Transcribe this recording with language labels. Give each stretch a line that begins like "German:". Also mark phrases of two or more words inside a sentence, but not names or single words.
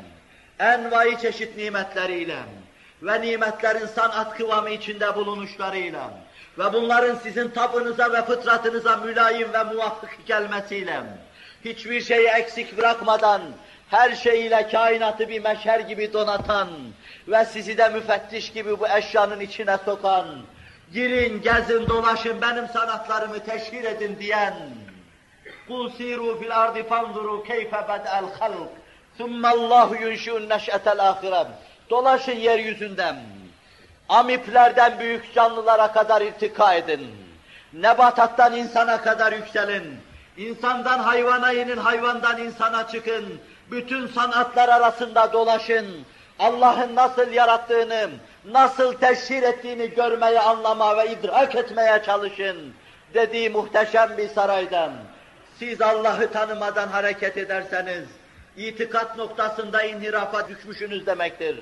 Turkish: Envai çeşit nimetleriyle ve nimetlerin sanat kıvamı içinde bulunuşlarıyla ve bunların sizin tabınıza ve fıtratınıza mülayim ve muvafık gelmesiyle, hiçbir şeyi eksik bırakmadan, her şeyiyle kainatı bir meşer gibi donatan ve sizi de müfettiş gibi bu eşyanın içine sokan, girin, gezin, dolaşın, benim sanatlarımı teşhir edin diyen,
Arabic: قُلْ سِيرُوا فِي الْأَرْضِ فَانْظُرُوا كَيْفَ بَدْأَ الْخَلْقِ ثُمَّ اللّٰهُ يُنْشِئُ النَّشْأَةَ الْآخِرَةِ
Turkish: Dolaşın yeryüzünden, amiplerden büyük canlılara kadar irtika edin, nebatattan insana kadar yükselin, insandan hayvana inin, hayvandan insana çıkın, bütün sanatlar arasında dolaşın, Allah'ın nasıl yarattığını, nasıl teşhir ettiğini görmeye, anlama ve idrak etmeye çalışın dediği muhteşem bir saraydan, siz Allah'ı tanımadan hareket ederseniz, itikat noktasında inhirafa düşmüşsünüz demektir.